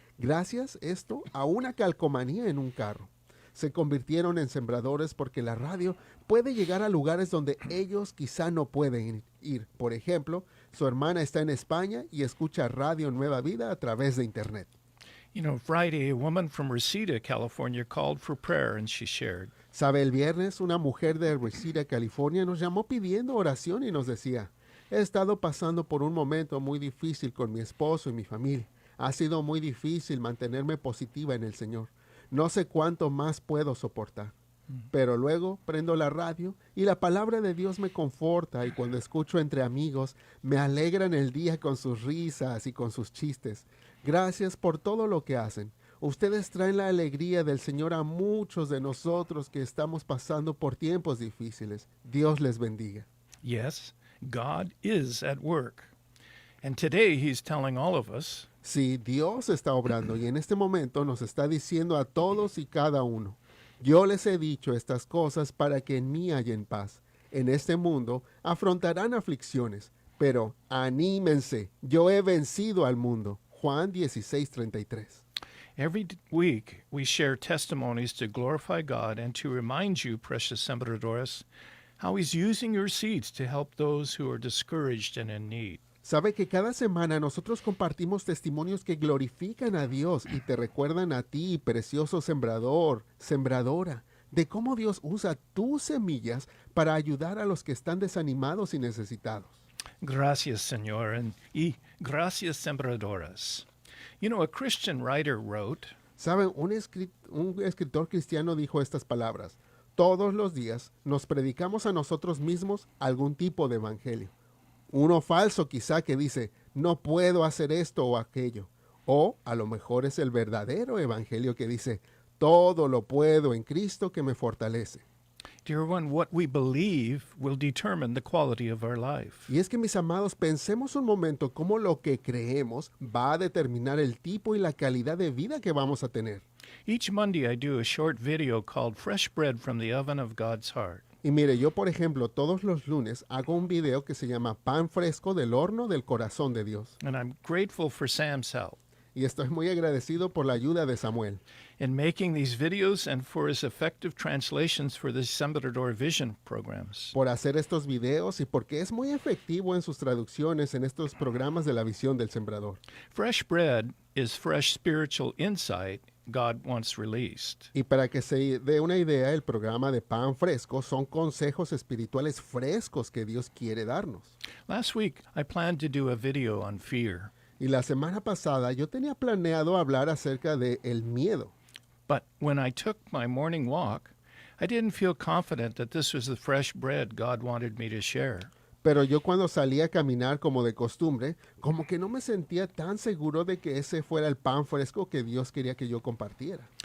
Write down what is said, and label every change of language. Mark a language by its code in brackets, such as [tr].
[es] Gracias esto a una calcomanía en un carro. Se convirtieron en sembradores porque la radio puede llegar a lugares donde ellos quizá no pueden ir. Por ejemplo, su hermana está en España y escucha Radio Nueva Vida a través de internet. [en] You know, Friday, a woman from Reseda, California, called for prayer and she shared. [es] Sabe, el viernes una mujer de Reseda, California, nos llamó pidiendo oración y nos decía: he estado pasando por un momento muy difícil con mi esposo y mi familia. Ha sido muy difícil mantenerme positiva en el Señor. No sé cuánto más puedo soportar. Pero luego prendo la radio y la palabra de Dios me conforta, y cuando escucho entre amigos me alegran el día con sus risas y con sus chistes. Gracias por todo lo que hacen. Ustedes traen la alegría del Señor a muchos de nosotros que estamos pasando por tiempos difíciles. Dios les bendiga. [en] Yes, God is at work. And today he's telling all of us, [es] sí, Dios está obrando y en este momento nos está diciendo a todos y cada uno: yo les he dicho estas cosas para que en mí hallen paz. En este mundo afrontarán aflicciones, pero anímense, yo he vencido al mundo. Juan 16:33. [en] Week, we share testimonies to glorify God and to remind you, precious sembradores, how He's using your seeds to help those who are discouraged and in need. [es] Sabe que cada semana nosotros compartimos testimonios que glorifican a Dios y te recuerdan a ti, precioso sembrador, sembradora, de cómo Dios usa tus semillas para ayudar a los que están desanimados y necesitados. Gracias, Señor, y gracias, sembradoras. [en] You know, a Christian writer wrote, [es] Saben, un escritor cristiano dijo estas palabras: todos los días nos predicamos a nosotros mismos algún tipo de evangelio. Uno falso quizá que dice, no puedo hacer esto o aquello. O a lo mejor es el verdadero evangelio que dice, todo lo puedo en Cristo que me fortalece. [en] Dear one, what we believe will determine the quality of our life. [es] Y es que, mis amados, pensemos un momento cómo lo que creemos va a determinar el tipo y la calidad de vida que vamos a tener. [en] Each Monday I do a short video called Fresh Bread from the Oven of God's Heart. [es] Y mire, yo por ejemplo todos los lunes hago un video que se llama Pan Fresco del Horno del Corazón de Dios. [en] And I'm grateful for Sam's help [es] Y estoy muy agradecido por la ayuda de Samuel [en] in making these videos and for his effective translations for the Sembrador Vision programs. [es] por hacer estos videos y porque es muy efectivo en sus traducciones en estos programas de la visión del sembrador. [en] Fresh bread is fresh spiritual insight God wants released. [es] Y para que se dé una idea, el programa de Pan Fresco son consejos espirituales frescos que Dios quiere darnos. [en] Last week, I planned to do a video on fear, [es] Y la semana pasada yo tenía planeado hablar acerca de el miedo. [en] but when I took my morning walk, I didn't feel confident that this was the fresh bread God wanted me to share. [es] Pero yo cuando salí a caminar como de costumbre, como que no me sentía tan seguro de que ese fuera el pan fresco que Dios quería que yo compartiera.